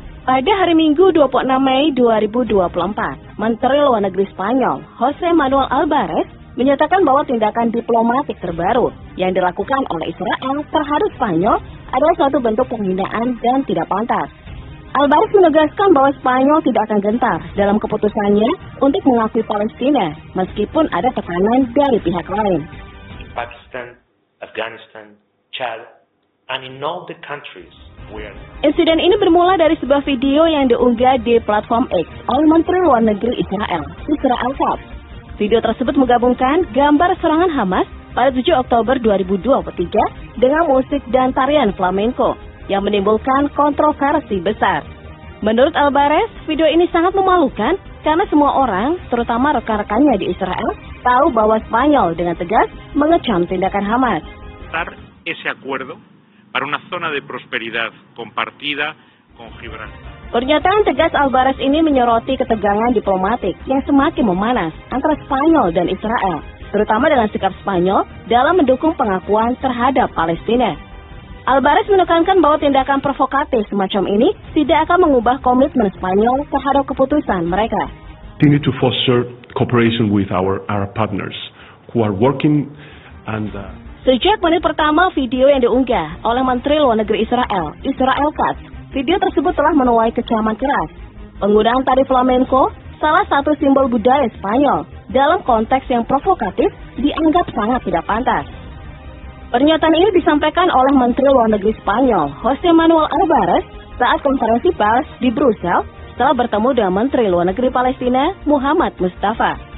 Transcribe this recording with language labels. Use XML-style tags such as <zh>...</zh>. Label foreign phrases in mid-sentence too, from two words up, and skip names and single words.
<id>Pada hari Minggu 26 Mei 2024, Menteri Luar Negeri Spanyol, José Manuel Álvarez, menyatakan bahwa tindakan diplomatik terbaru yang dilakukan oleh Israel terhadap Spanyol adalah suatu bentuk penghinaan dan tidak pantas. Álvarez menegaskan bahwa Spanyol tidak akan gentar dalam keputusannya untuk mengakui Palestina, meskipun ada tekanan dari pihak lain.</id> <en>Pakistan, Afghanistan, Chad, and in all the countries where...</en> <id>Insiden ini bermula dari sebuah video yang diunggah di platform X oleh Menteri Luar Negeri Israel, Israel Katz. Video tersebut menggabungkan gambar serangan Hamas pada 7 Oktober 2023 dengan musik dan tarian flamenco yang menimbulkan kontroversi besar. Menurut Álvarez, video ini sangat memalukan karena semua orang, terutama rekan-rekannya di Israel, tahu bahwa Spanyol dengan tegas mengecam tindakan Hamas.</id> <es>Ese acuerdo para una zona de prosperidad compartida con Gibraltar.</es> <id>Pernyataan tegas Álvarez ini menyoroti ketegangan diplomatik yang semakin memanas antara Spanyol dan Israel, terutama dengan sikap Spanyol dalam mendukung pengakuan terhadap Palestina. Álvarez menekankan bahwa tindakan provokatif semacam ini tidak akan mengubah komitmen Spanyol terhadap keputusan mereka.</id> <en>We need to foster cooperation with our Arab partners who are working and</en> <id>Sejak menit pertama video yang diunggah oleh Menteri Luar Negeri Israel, Israel Katz, video tersebut telah menuai kecaman keras. Penggunaan tari flamenco, salah satu simbol budaya Spanyol, dalam konteks yang provokatif dianggap sangat tidak pantas. Pernyataan ini disampaikan oleh Menteri Luar Negeri Spanyol, José Manuel Álvarez, saat konferensi pers di Brussels setelah bertemu dengan Menteri Luar Negeri Palestina, Muhammad Mustafa.</id>